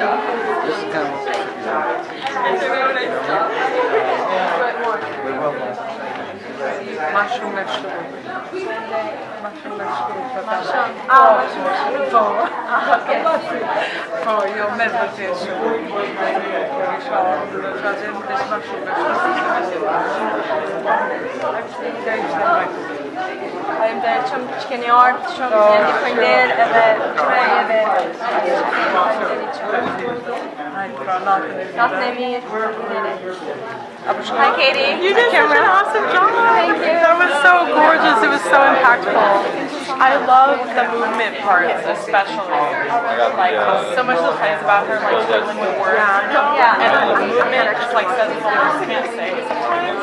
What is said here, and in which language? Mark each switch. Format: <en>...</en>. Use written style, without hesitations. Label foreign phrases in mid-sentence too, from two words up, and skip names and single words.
<en>This is kind Mushroom vegetable. For your meditation.</en> <sq>Faleminderit shumë që keni ardhur, shumë jeni faleminderit edhe juve natën e mirë.</sq> <en>Hi Katie. You did such an awesome job. Thank you. That was so gorgeous. It was so impactful. I love the movement parts, especially. Like, so much of the plays about her, like, struggling with words. Yeah. And her movement just, like, says what words can't say sometimes.</en>